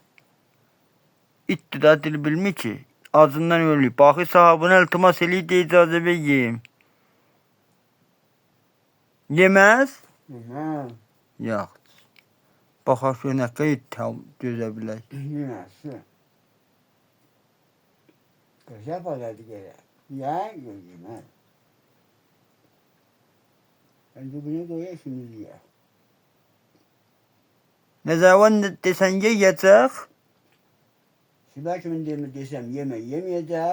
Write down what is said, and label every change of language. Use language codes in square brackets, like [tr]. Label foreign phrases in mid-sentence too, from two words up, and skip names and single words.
[az] İtdi da dil bilmir ki, acından ölüb. Baxı sahabına iltimas eləyir, deyir icazə ver yeyim. Yeməz? Yox. Baxaq ki, nə qədər gözə bilək. [tr] Yemezsin. Güzel pazardı gele. Ya yemez. Ben dibine koyayım şimdi ya. [az] Nə zaman desən yeyəcək? [tr] Şimdi kimin desem yemeyecek.